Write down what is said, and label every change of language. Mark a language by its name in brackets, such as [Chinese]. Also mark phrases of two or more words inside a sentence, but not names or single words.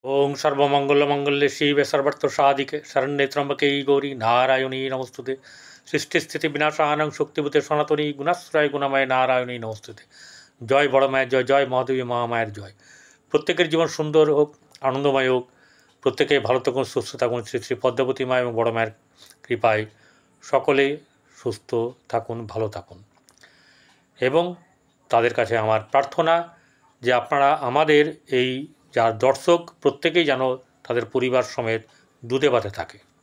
[Sanskrit] ओं सर्वमंगलमंगल्ये शिवे सर्वार्थसाधिके शरण्ये त्र्यंबके गौरी नारायणी नमस्तुते सृष्टिस्थिति विनाशानं शक्तिभूते सनातनी गुणाश्रय गुणमय नारायणी नमस्तुते। [Bangla] জয় বড় माয়ের জয়, জয় মহাদেবী মহামায়ের জয়। প্রত্যেকের জীবন সুন্দর হোক, আনন্দময় হোক, প্রত্যেকে ভালো থাকুন, সুস্থ থাকুন। শ্রী শ্রী পদ্মাবতী মা এবং বড় মায়ের কৃপায় সকলে সুস্থ থাকুন, ভালো থাকুন। এবং তাদের কাছে আমার প্রার্থনা যে আপনারা আমাদের এই যার দর্শক প্রত্যেকেই যেন তাদের পরিবার সমেত দুধে ভাতে থাকে।